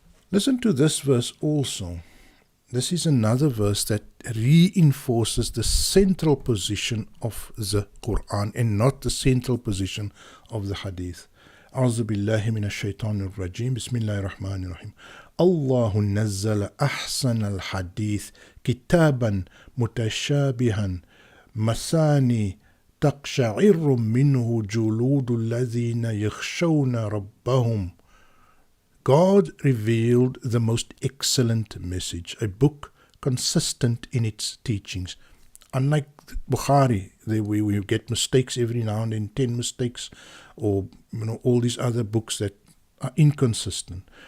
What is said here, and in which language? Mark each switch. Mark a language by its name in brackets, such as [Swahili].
[English] Listen to this verse also. This is another verse that reinforces the central position of the Qur'an and not the central position of the hadith. [Arabic] أعوذ بالله من الشيطان الرجيم بسم الله الرحمن الرحيم الله نزل أحسن الحديث كتابا متشابها مثاني تقشعر منه جلود الذين يخشون ربهم. [English] God revealed the most excellent message, a book consistent in its teachings. Unlike Bukhari, we get mistakes every now and then, 10 mistakes, or all these other books that are inconsistent.